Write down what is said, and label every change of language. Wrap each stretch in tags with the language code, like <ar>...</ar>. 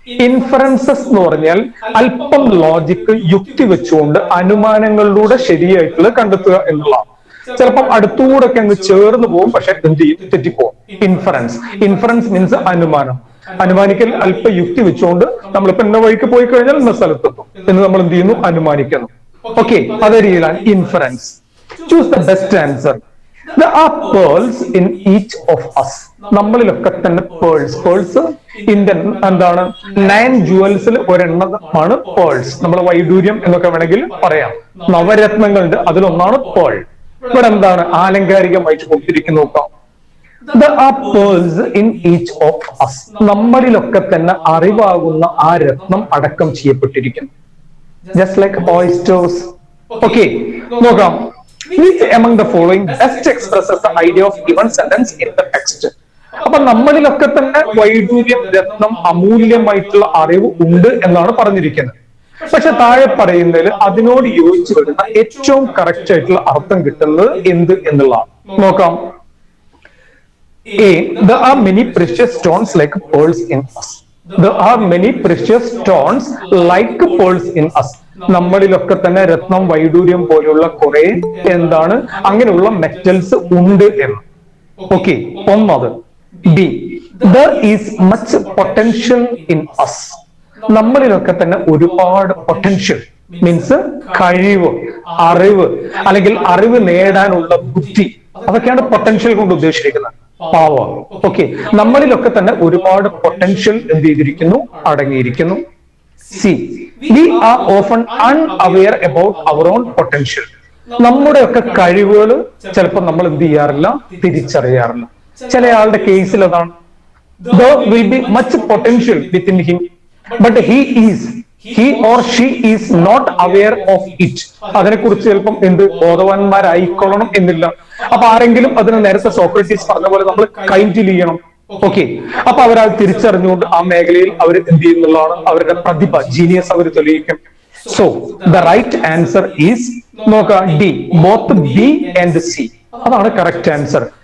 <ml>Inferences എന്ന് പറഞ്ഞാൽ അല്പം ലോജിക്ക്, യുക്തി വെച്ചുകൊണ്ട് അനുമാനങ്ങളിലൂടെ ശരിയായിട്ടുള്ളത് കണ്ടെത്തുക എന്നുള്ളതാണ്. ചിലപ്പം അടുത്തൂടെ ഒക്കെ അങ്ങ് ചേർന്ന് പോകും, പക്ഷെ എന്ത് ചെയ്യും, തെറ്റിപ്പോകും. ഇൻഫറൻസ്, ഇൻഫറൻസ് മീൻസ് അനുമാനം. അനുമാനിക്കൽ അല്പ യുക്തി വെച്ചുകൊണ്ട് നമ്മളിപ്പോ ഇന്ന വഴിക്ക് പോയി കഴിഞ്ഞാൽ ഇന്ന സ്ഥലത്തെത്തും എന്ന് നമ്മൾ എന്ത് ചെയ്യുന്നു, അനുമാനിക്കുന്നു. ഓക്കെ, അതേ രീതിയിലാണ് inference.</ml> <en>Choose the best answer. There are pearls in each of us.</en> <ml>നമ്മളിലൊക്കെ തന്നെ പേൾസ്. പേൾസ് ഇന്ത്യൻ എന്താണ്, 9 ജുവൽസിൽ ഒരെണ്ണമാണ് പേൾസ്. നമ്മൾ വൈഡൂര്യം എന്നൊക്കെ വേണമെങ്കിൽ പറയാം. നവരത്നങ്ങളുണ്ട്, അതിലൊന്നാണ് പേൾ. ഇവിടെ എന്താണ് ആലങ്കാരികമായിട്ട് കൊടുത്തിരിക്കുന്നു നോക്കാം.</ml> <en>There are pearls in each of us.</en> <ml>നമ്മളിലൊക്കെ തന്നെ അറിവാകുന്ന ആ രത്നം അടക്കം ചെയ്യപ്പെട്ടിരിക്കുന്നു.</ml> <en>Just like oysters. Okay,</en> <ml>നോക്കാം.</ml> <en>Which among the following best expresses the idea of given sentence in the text?</en> <ml>അപ്പൊ നമ്മളിലൊക്കെ തന്നെ വൈഡൂര്യം, രത്നം, അമൂല്യമായിട്ടുള്ള അറിവ് ഉണ്ട് എന്നാണ് പറഞ്ഞിരിക്കുന്നത്. പക്ഷെ താഴെ പറയുന്നതിൽ അതിനോട് യോജിച്ചു വരുന്ന ഏറ്റവും കറക്റ്റ് ആയിട്ടുള്ള അർത്ഥം കിട്ടുന്നത് എന്ത് എന്നുള്ളതാണ്. നോക്കാം. A.</ml> <en>There are many precious stones like pearls in us. There are many precious stones like pearls in us.</en> <ml>നമ്മളിലൊക്കെ തന്നെ രത്നം, വൈഡൂര്യം പോലെയുള്ള കുറെ എന്താണ് അങ്ങനെയുള്ള മെറ്റൽസ് ഉണ്ട് എന്ന്.</ml> <en>okay,</en> <ml>ഒന്നത്.</ml> <en>B, there is much potential in us.</en> <ml>നമ്മളിലൊക്കെ തന്നെ ഒരുപാട് പൊട്ടൻഷ്യൽ മീൻസ് കഴിവ്, അറിവ്, അല്ലെങ്കിൽ അറിവ് നേടാനുള്ള ബുദ്ധി, അതൊക്കെയാണ് പൊട്ടൻഷ്യൽ കൊണ്ട് ഉദ്ദേശിക്കുന്നത്. പവർ. ഓക്കെ, നമ്മളിലൊക്കെ തന്നെ ഒരുപാട് പൊട്ടൻഷ്യൽ എന്ത് ചെയ്തിരിക്കുന്നു, അടങ്ങിയിരിക്കുന്നു.</ml> <en>C, we are often unaware about our own potential.</en> <ml>നമ്മുടെയൊക്കെ കഴിവുകൾ ചിലപ്പോൾ നമ്മൾ എന്ത് ചെയ്യാറില്ല, തിരിച്ചറിയാറില്ല. ചില ആളുടെ കേസിൽ അതാണ്,</ml> <en>there will be much potential within him, but he or she is not aware of it.</en> <ml>അതിനെക്കുറിച്ച് ചിലപ്പം എന്ത് ബോധവാന്മാരായിക്കൊള്ളണം എന്നില്ല. അപ്പൊ ആരെങ്കിലും അതിന് നേരത്തെ സോക്രട്ടീസ് പറഞ്ഞ പോലെ നമ്മൾ കൈൻഡിൽ ചെയ്യണം. ഓക്കെ, അപ്പൊ അവരത് തിരിച്ചറിഞ്ഞുകൊണ്ട് ആ മേഖലയിൽ അവർ എന്ത് ചെയ്യുന്നുള്ളതാണ് അവരുടെ പ്രതിഭ, ജീനിയസ് അവർ തെളിയിക്കും.</ml> <en>So the right answer is നോക്കാം D, both B and C.</en> <ml>അതാണ് കറക്റ്റ് ആൻസർ.</ml>